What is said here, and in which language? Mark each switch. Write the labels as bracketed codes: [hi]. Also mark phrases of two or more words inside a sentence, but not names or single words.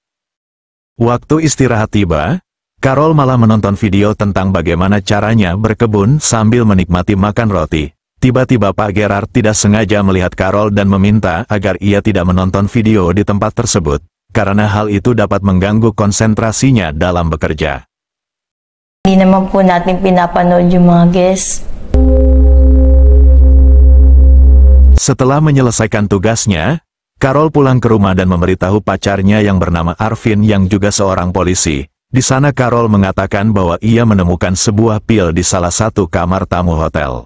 [id] Waktu istirahat tiba, Carol malah menonton video tentang bagaimana caranya berkebun sambil menikmati makan roti. Tiba-tiba Pak Gerard tidak sengaja melihat Carol dan meminta agar ia tidak menonton video di tempat tersebut, karena hal itu dapat mengganggu konsentrasinya dalam bekerja. [tl] Hindi naman po natin pinapanood yung mga [en] guests. [id] Setelah menyelesaikan tugasnya, Carol pulang ke rumah dan memberitahu pacarnya yang bernama Arvin yang juga seorang polisi. Di sana Carol mengatakan bahwa ia menemukan sebuah pil di salah satu kamar tamu hotel.